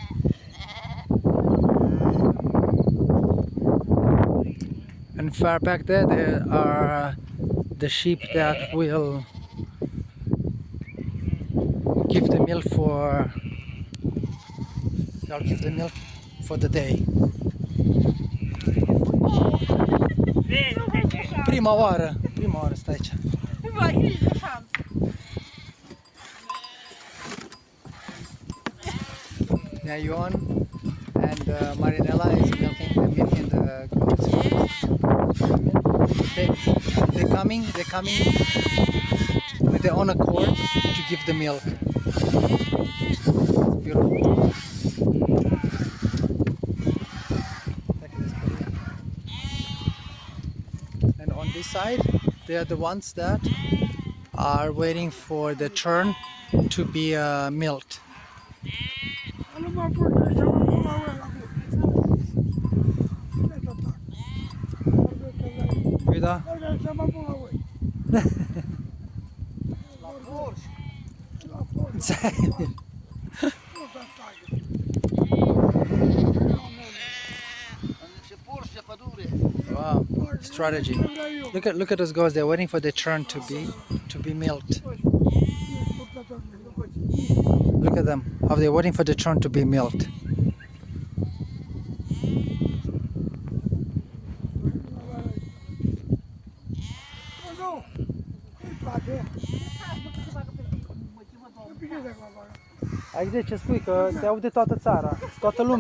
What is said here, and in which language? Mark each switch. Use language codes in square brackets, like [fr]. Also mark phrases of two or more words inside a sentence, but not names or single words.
[en] And far back there are the sheep that will give the milk for. They'll give the milk for the day. [ro] Prima oară stai aici. [en] Now Ioan and Marinella is milking the goats. They're coming with their own accord to give the milk. It's beautiful. And on this side, they are the ones that are waiting for the turn to be milked. [ro] Nu mă pun să mă pun la ăla. Uita. Să mă pun la voi. La porci. La porci. Nu să stai. [en] Wow, strategy. Look at those goats. They're waiting for their turn to be milked. Look at them, how they're waiting for the turn to be milked. [ro] Nu, îmi place. Bine de acolo. Aici de ce spui? Că se aude toată țara, toată lumea.